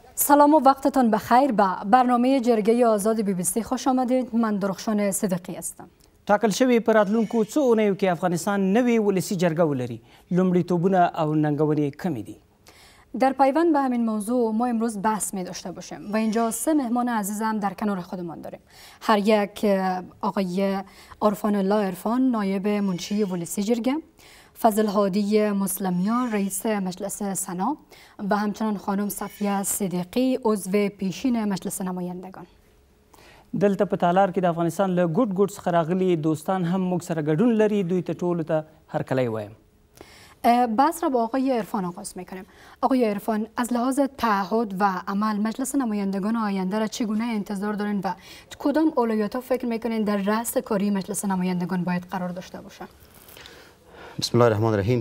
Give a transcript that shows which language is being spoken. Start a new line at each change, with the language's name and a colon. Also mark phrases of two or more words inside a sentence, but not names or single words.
Persian: سلام و وقتتان بخیر. به برنامه جرگه آزاد BBC خوش آمدید. من درخشان صدیقی هستم.
Pashto: ټاکل شوی په راتلونکو څو اونیو کې افغانستان نوې ولسي جرګه ولري. لومړیتوبونه او ننګونې کمې دي.
Persian: در پیوند به همین موضوع ما امروز بحث می داشته باشیم و اینجا 3 مهمان عزیزم در کنار خودمان داریم. هر یک آقای عرفان الله عرفان، نایب منشی ولسی جرگه، فضل هادی مسلمیان، رئیس مجلس سنا و همچنان خانم صفیه صدیقی، عضو پیشین مجلس نمایندگان.
Pashto: دلته په تالار کې د افغانستان له ګوټ ګوټ څخه راغلي دوستان هم موږ سره ګډون لري. دوی ته ټولو ته هرکلی وایم.
Persian: بحث را با آقای عرفان آغاز میکنیم. آقای عرفان، از لحاظ تعهد و عمل مجلس نمایندگان آینده را چگونه انتظار دارین و کدام اولویت‌ها فکر میکنین در رأس کاری مجلس نمایندگان باید قرار داشته باشه؟
Arabic: بسم الله الرحمن الرحیم.